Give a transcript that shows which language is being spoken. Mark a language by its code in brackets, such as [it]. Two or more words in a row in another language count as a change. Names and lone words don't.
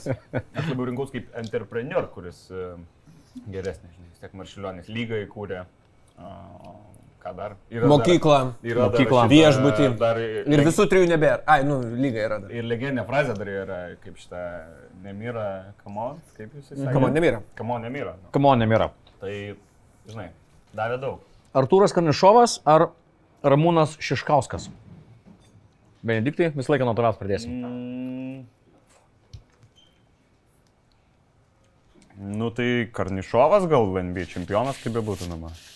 [lt] Aš labiau rinkaus kaip entrepreneur, kuris geresnis, žinai, vis tiek Marčiulionis lygą įkūrė. Ką dar? Mokyklą, viešbutį. Ir visų 3 nebėra. Ai, nu, lyga yra dar. Ir legendinė frazė dar yra, kaip šitą Nemira, [en] come on, [lt] kaip jūs sakėte? [en] Come on, Nemira. Come on, Nemira. Come on, Nemira. [lt] Tai, žinai, davė daug. Artūras Karnišovas ar Ramūnas Šiškauskas? Benediktai, visą laiką nuo tavęs pradėsim. Nu tai Karnišovas gal NBA čempionas, kaip bebūtų nama.